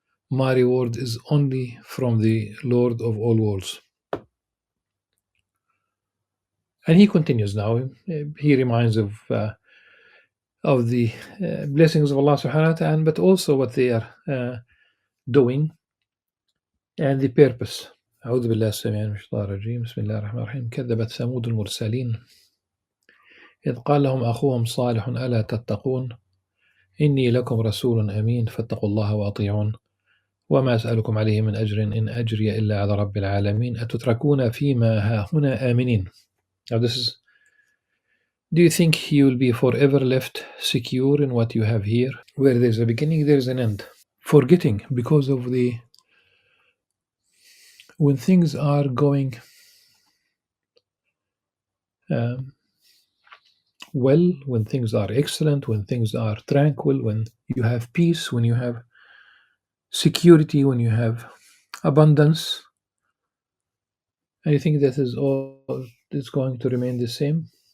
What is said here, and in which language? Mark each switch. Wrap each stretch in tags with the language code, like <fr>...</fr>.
<en>My reward is only from the Lord of all worlds." And he continues now. He reminds of the blessings of Allah subhanahu wa ta'ala, but also what they are doing and the purpose.</en> <ar>أعوذ بالله السميع من الشيطان الرجيم بسم الله الرحمن الرحيم كذبت ثمود المرسلين إذ قال لهم أخوهم صالح ألا تتقون إني لكم رسول أمين فاتقوا الله وأطيعون وما أسألكم عليه من أجر إن أجري إلا على رب العالمين أتتركون فيما هاهنا آمنين.</ar> <en>Now this is, do you think you will be forever left secure in what you have here? Where there's a beginning, there's an end. Forgetting because of when things are going well, when things are excellent, when things are tranquil, when you have peace, when you have security, when you have abundance, and you think that is all is going to remain the same.</en>